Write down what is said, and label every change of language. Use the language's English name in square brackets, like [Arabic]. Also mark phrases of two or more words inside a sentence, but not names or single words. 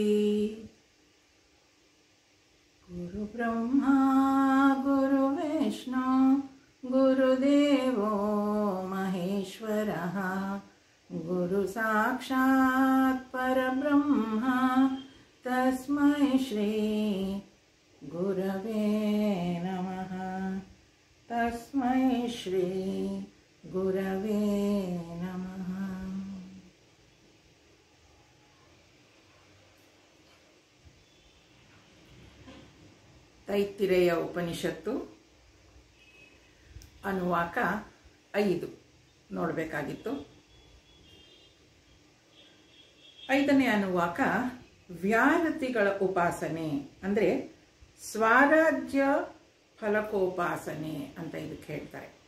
[Sanskrit] गुरु ब्रह्मा गुरु विष्णु गुरुदेवो महेश्वरः गुरु साक्षात् परब्रह्म तस्मै श्री गुरवे नमः। तस्मै श्री गुरवे नमः। [Kannada] ತೈತ್ತಿರೇಯ ಉಪನಿಷತ್ತು ಅನುವಾಕ 5 ನೋಡಬೇಕಾಗಿತ್ತು. 5ನೇ ಅನುವಾಕ ವ್ಯಾರತಿಗಳ ಉಪಾಸನೆ ಅಂದರೆ ಸ್ವರಾಜ್ಯ ಫಲಕೋಪಾಸನೆ ಅಂತ ಇದಕ್ಕೆ ಹೇಳ್ತಾರೆ.